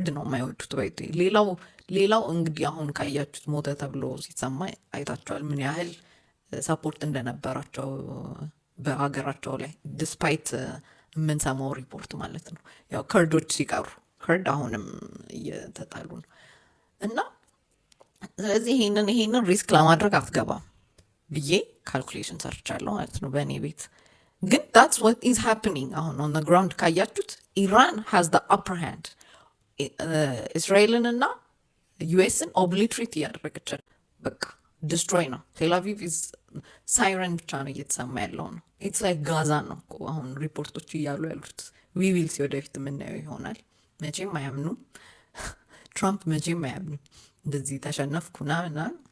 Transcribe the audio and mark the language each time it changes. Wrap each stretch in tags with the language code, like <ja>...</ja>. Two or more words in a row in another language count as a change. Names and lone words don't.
<am>ነው የማይወዱት። ባይቶ ሌላው እንግዲህ አሁን ካያችሁት ሞተ ተብሎ ሲሰማ አይታቸዋል ምን ያህል ሰፖርት እንደነበራቸው በሀገራቸው ላይ ዲስፓይት የምንሰማው ሪፖርት ማለት ነው። ያው ከርዶች ሲቀሩ ከርድ አሁንም እየተጣሉ ነው እና ስለዚህ ይሄንን ሪስክ ለማድረግ አትገባም ብዬ ካልኩሌሽን ሰርቻለሁ ማለት ነው በእኔ ቤት። ግን</am> <en>that's what is happening</en> <am>አሁን</am> <en>on the ground</en> <am>ካያችሁት ኢራን</am> <en>has the upper hand።</en> <am>እስራኤልን እና ዩኤስን ኦብሊትሬት እያደረገች በቃ ዲስትሮይ ነው። ቴልአቪቭ ሳይረን ብቻ ነው እየተሰማ ያለው ነው።</am> <en>it's like</en> <am>ጋዛ ነው አሁን ሪፖርቶች እያሉ ያሉት።</am> <en>we'll see</en> <am>ወደፊት የምናየው ይሆናል። መቼም አያምኑም ትራምፕ መቼም አያምኑም እንደዚህ ተሸነፍኩና ምናምን።</am>